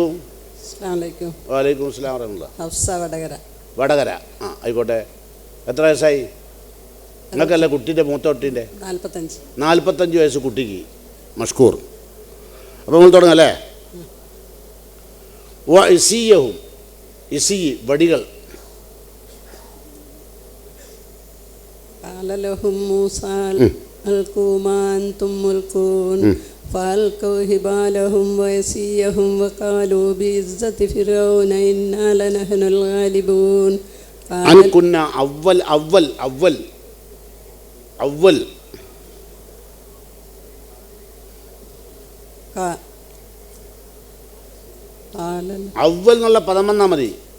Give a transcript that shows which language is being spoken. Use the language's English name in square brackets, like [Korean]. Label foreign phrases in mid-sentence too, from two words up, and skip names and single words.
[Arabic] وعليكم السلام ورحمة الله. [Malayalam] വടകര. ആയിക്കോട്ടെ. എത്ര വയസ്സായി നിങ്ങൾക്കല്ല? കുട്ടീൻ്റെ മൂത്തോട്ടിൻ്റെ 45 വയസ്സ് കുട്ടിക്ക്. മഷ്കൂർ. അപ്പോൾ നമ്മൾ തുടങ്ങാം അല്ലേ? വടികൾ. [Arabic] فألقوا حبالهم وعصيهم وقالوا بعزة فرعون إنا لنحن الغالبون. أن كنا أول [Malayalam] അവൽ എന്നുള്ള പദം വന്നാൽ മതി.